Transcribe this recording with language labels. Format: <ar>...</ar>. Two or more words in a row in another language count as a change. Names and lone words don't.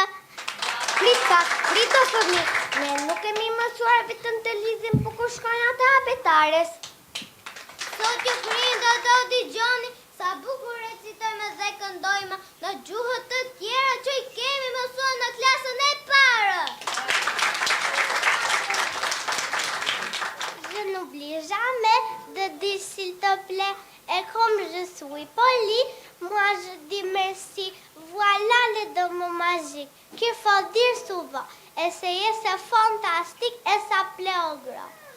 <sq>Prit o fëmi, ne nuk kemi mësuar vetëm të lidhim po kur shkojnë ata abetares. Sot ju prindë do dëgjoni sa bukur recitojmë dhe këndojmë në gjuhët të tjera që i kemi mësuar në klasën e parë.</sq> <fr>Je n'oublie jamais de dire s'il te plaît et comme je suis poli, moi je dis merci. Voilà le mot magique qu'il faut dire souvent. Essayez, c'est fantastique et ça plaît au grand.</fr>